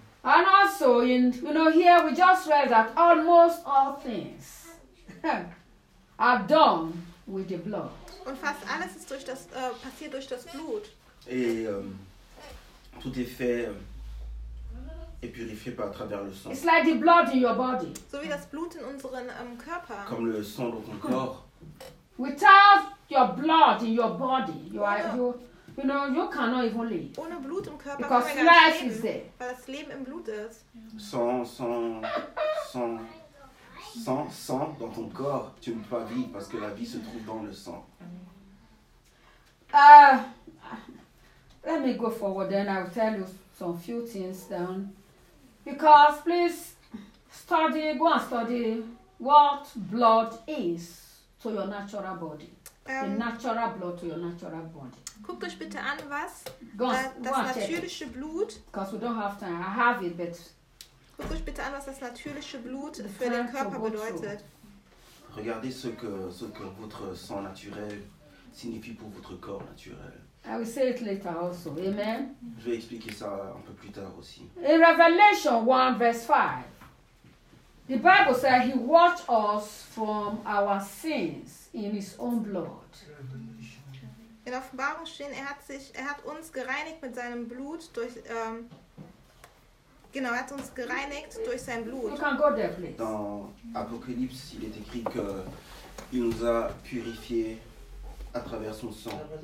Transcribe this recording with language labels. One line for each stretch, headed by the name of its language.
English: And also, here we just read that almost all things are done with the blood.
German: Und fast alles ist passiert durch das Blut.
French: Et tout est fait est purifié par à travers le sang.
English: It's like the blood in your body.
German: So wie das Blut in unseren Körper.
French: Comme le sang dans ton corps.
English: Without your blood in your body, you cannot even live.
German: Ohne Blut im Körper
English: because
German: kann man gar nicht
English: life
German: leben,
English: is there.
German: Weil das Leben im Blut ist.
French: Sans dans ton corps, tu ne peux pas vivre parce que la vie se trouve dans le sang.
English: Let me go forward, then I'll tell you some few things then. Because please study, go and study what blood is to your natural body. The natural blood to your natural body.
German: Guck euch bitte an, was das natürliche Blut.
English: Because we don't have time, I have it, but.
German: Guck euch bitte an, was das natürliche Blut für den Körper bedeutet.
French: Regardez ce que votre sang naturel signifie pour votre corps naturel.
English: I will say it later also. Amen.
French: Je vais expliquer ça un peu plus tard aussi.
English: In Revelation 1 verse 5, the Bible says he washed us from our sins in his own blood.
German: In Offenbarung stehen, er hat uns gereinigt mit seinem Blut durch genau, er hat uns gereinigt durch sein Blut.
English: You can go there, please.
French: Dans Apocalypse, il est écrit que il nous a purifié à travers son sang.